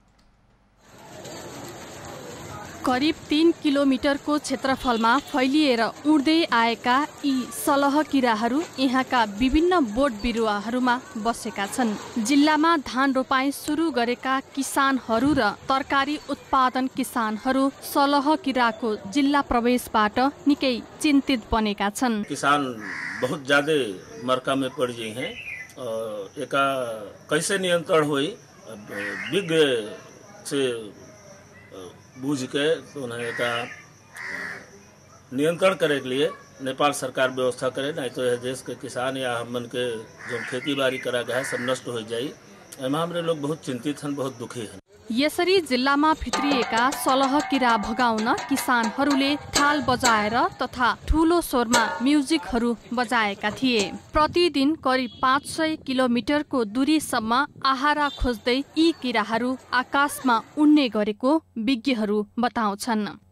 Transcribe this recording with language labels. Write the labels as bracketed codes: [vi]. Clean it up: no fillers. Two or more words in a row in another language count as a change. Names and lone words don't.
[ne] करिब 3 किलोमिटरको क्षेत्रफलमा फैलिएर उड्दै आएका यी सलहकिराहरू यहाँका विभिन्न बोट बिरुवाहरूमा बसेका छन्। जिल्लामा धान रोपाई सुरु गरेका किसानहरू र तरकारी उत्पादन किसानहरू सलहकिराको जिल्ला प्रवेशबाट निकै चिन्तित बनेका छन्। [bho] किसान बहुत ज्यादा मरका में पड़ गए हैं और एका कैसे नियंत्रण हुई, विज्ञ से बूझ के उन्हें का नियंत्रण करे के लिए नेपाल सरकार व्यवस्था करे, नहीं तो यह देश के किसान या हमन के जो खेती बाड़ी करा गया है सब नष्ट हो जाए। एमा हमरे लोग बहुत चिंतित हैं, बहुत दुखी हैं। [ne] यसरी जिल्लामा भित्रिएका सलहकिरा भगाउन किसानहरूले थाल बजाएर तथा ठूलो स्वरमा म्युजिकहरू बजाएका थिए। प्रतिदिन करिब 500 किलोमिटरको दूरीसम्म आहारा खोज्दै यी किराहरू आकाशमा उड्ने गरेको विज्ञहरू बताउँछन्।